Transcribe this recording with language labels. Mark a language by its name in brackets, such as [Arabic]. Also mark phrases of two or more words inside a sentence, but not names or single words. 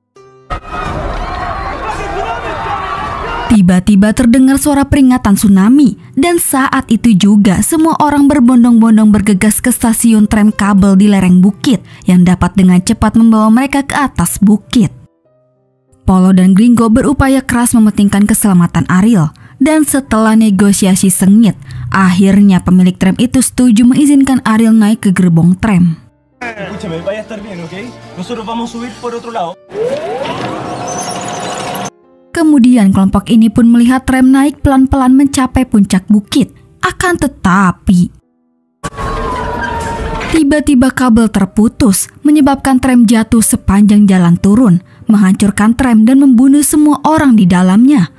[Indonesian] Tiba-tiba terdengar suara peringatan tsunami, dan saat itu juga semua orang berbondong-bondong bergegas ke stasiun tram kabel di lereng bukit yang dapat dengan cepat membawa mereka ke atas bukit. Polo dan Gringo berupaya keras mementingkan keselamatan Ariel, dan setelah negosiasi sengit, akhirnya pemilik tram itu setuju mengizinkan Ariel naik ke gerbong tram. [Spanish] escúchame, vaya a estar bien, ¿ok? Nosotros vamos a subir por otro lado. [Indonesian] Kemudian kelompok ini pun melihat tram naik pelan-pelan mencapai puncak bukit. Akan tetapi, tiba-tiba kabel terputus, menyebabkan tram jatuh sepanjang jalan turun, menghancurkan tram dan membunuh semua orang di dalamnya.